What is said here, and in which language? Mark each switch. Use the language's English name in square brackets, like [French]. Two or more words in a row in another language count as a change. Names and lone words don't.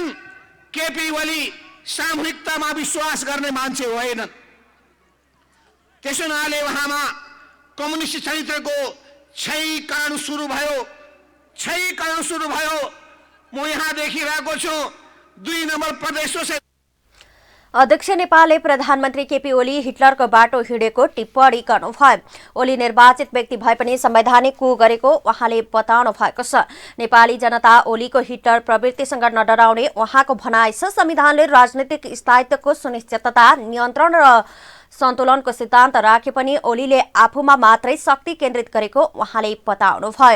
[Nepali] केपी ओली सामूहिकतामा विश्वास गर्ने मान्छे होइनन्। त्यसैले उहाँमा कम्युनिस्ट चरित्रको क्षयीकरण सुरु भयो। म यहाँ देखिरहेको छु 2 नम्बर [Hindi] प्रदेशों से। [Nepali] अध्यक्ष नेपालले प्रधानमन्त्री केपी ओली हिटलरको बाटो हिँडेको टिप्पणी गर्नुभयो। ओली निर्वाचित व्यक्ति भए पनि संवैधानिक कु गरेको उहाँले बताउनु भएको छ। नेपाली जनता ओलीको हिटलर प्रवृत्तिसँग नडराउने उहाँको भनाइ छ। संविधानले राजनीतिक स्थायित्वको सुनिश्चितता, नियन्त्रण र सन्तुलनको सिद्धान्त राखे पनि ओलीले आफूमा मात्रै शक्ति केन्द्रित गरेको उहाँले बताउनु भयो।